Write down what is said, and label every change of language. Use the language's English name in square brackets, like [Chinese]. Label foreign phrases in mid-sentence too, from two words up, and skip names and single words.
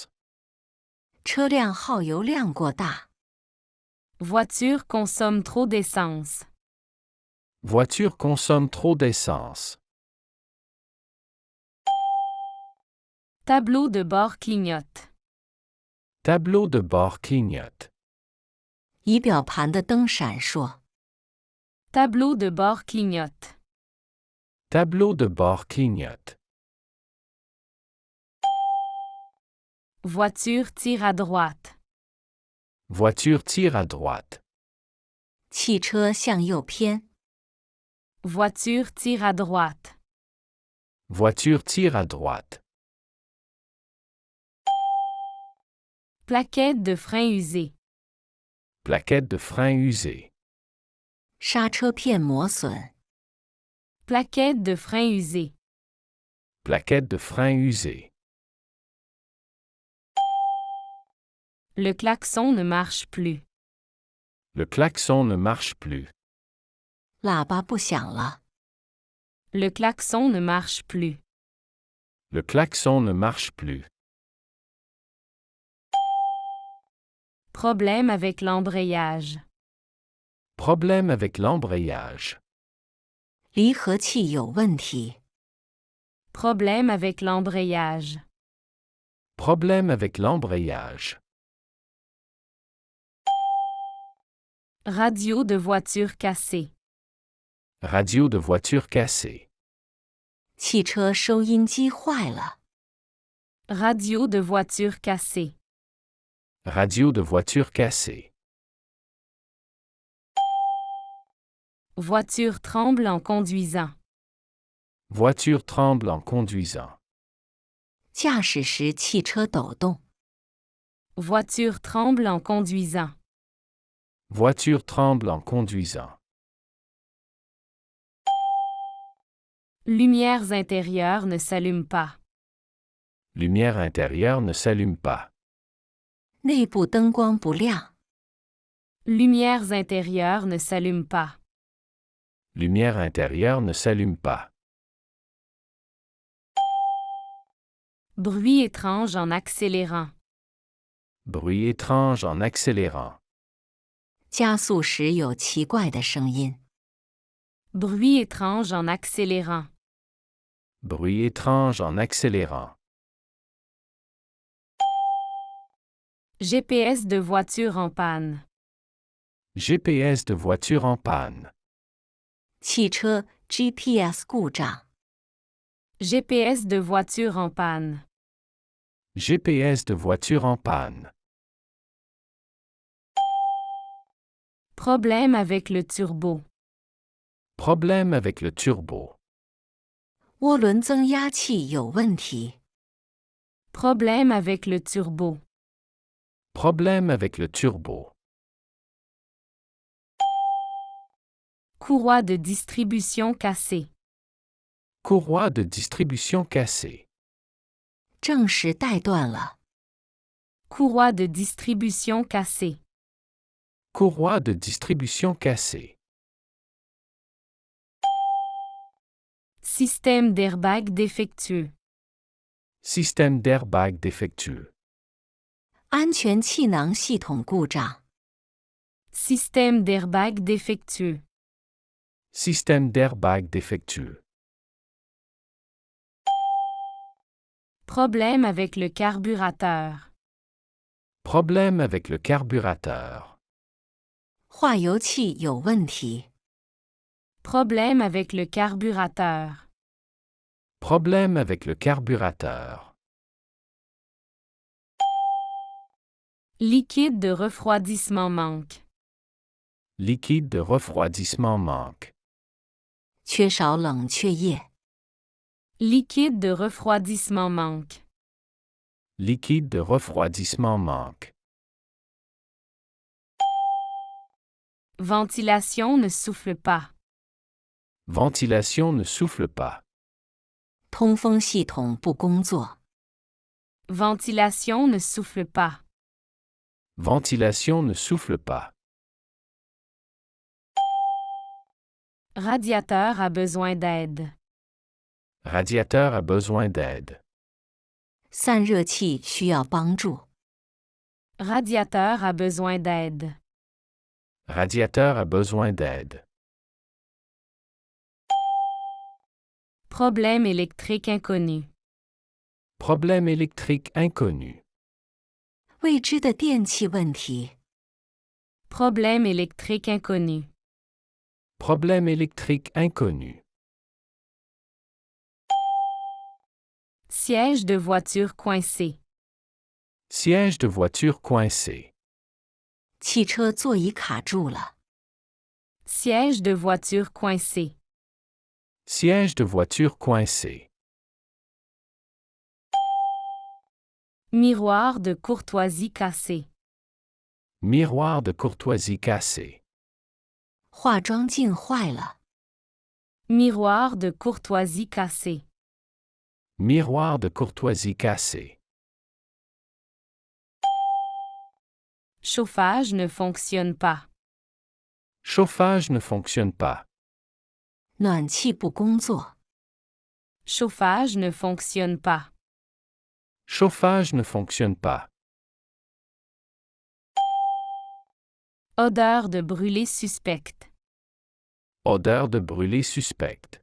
[Chinese] 车辆耗油量过大。 [French] Voiture consomme trop d'essence. Voiture consomme trop d'essence. Tableau de bord clignote. Tableau de bord clignote. [Chinese] 仪表盘的灯闪烁。 [French] Tableau de bord clignote. Tableau de bord clignote. Voiture tire à droite. Voiture tire à droite. [Chinese] 汽车向右偏。 [French] Voiture tire à droite. Voiture tire à droite. Plaquette de frein usée. Plaquette de frein usée. [Chinese] 刹车片磨损。 [French] Plaquette de frein usée. Plaquette de frein usée. Le klaxon ne marche plus. Le klaxon ne marche plus. [Chinese] 喇叭不响了。 [French] Le klaxon ne marche plus. Le klaxon ne marche plus. Problème avec l'embrayage. Problème avec l'embrayage. [Chinese] 离合器有问题。 [French] Problème avec l'embrayage. Problème avec l'embrayage. Radio de voiture cassée. Radio de voiture cassée. [Chinese] 汽车收音机坏了。 [French] Radio de voiture cassée. Radio de voiture cassée. Voiture tremble en conduisant. Voiture tremble en conduisant. [Chinese] 驾驶时汽车抖动。 [French] Voiture tremble en conduisant. Voiture tremble en conduisant. Lumières intérieures ne s'allument pas. Lumière intérieure ne s'allume pas. [Chinese] 内部灯光不亮。 [French] Lumières intérieures ne s'allument pas. Lumière intérieure ne s'allume pas. Bruit étrange en accélérant. Bruit étrange en accélérant. [Chinese] 加速时有奇怪的声音。 [French] Bruit étrange en accélérant. Bruit étrange en accélérant. GPS de voiture en panne. GPS de voiture en panne. [Chinese] 汽车 GPS 故障。 [French] GPS de voiture en panne. GPS de voiture en panne. Problème avec le turbo. Problème avec le turbo. [Chinese] 涡轮增压器有问题。 [French] Problème avec le turbo. Problème avec le turbo. Courroie de distribution cassée. Courroie de distribution cassée. [Chinese] 正时带断了。 [French] Courroie de distribution cassée. Courroie de distribution cassée. Système d'airbag défectueux. Système d'airbag défectueux. [Chinese] 安全气囊系统故障。 [French] Système d'airbag défectueux. Système d'airbag défectueux. Problème avec le carburateur. Problème avec le carburateur. [Chinese] 化油器有问题。 [French] Problème avec le carburateur. Problème avec le carburateur. Liquide de refroidissement manque. Liquide de refroidissement manque. [Chinese] 缺少冷却液。 [French] Liquide de refroidissement manque. Liquide de refroidissement manque. Ventilation ne souffle pas. Ventilation ne souffle pas. [Chinese] 通风系统不工作。 [French] Ventilation ne souffle pas. Ventilation ne souffle pas. Radiateur a besoin d'aide. Radiateur a besoin d'aide. [Chinese] 散热器需要帮助。 [French] Radiateur a besoin d'aide. Radiateur a besoin d'aide. Problème électrique inconnu. Problème électrique inconnu. [Chinese] 未知的电气问题。 [French] Problème électrique inconnu. Problème électrique inconnu. Siège de voiture coincé. Siège de voiture coincé. [Chinese] 汽车座椅卡住了。 [French] Siège de voiture coincé. Siège de voiture coincé. Miroir de courtoisie cassé. Miroir de courtoisie cassé. [Chinese] 化妆镜坏了。 [French] Miroir de courtoisie cassé. Miroir de courtoisie cassé. Chauffage ne fonctionne pas. Chauffage ne fonctionne pas. [Chinese] 暖气不工作。 [French] Chauffage ne fonctionne pas. Chauffage ne fonctionne pas. Odeur de brûlé suspecte. Odeur de brûlé suspecte.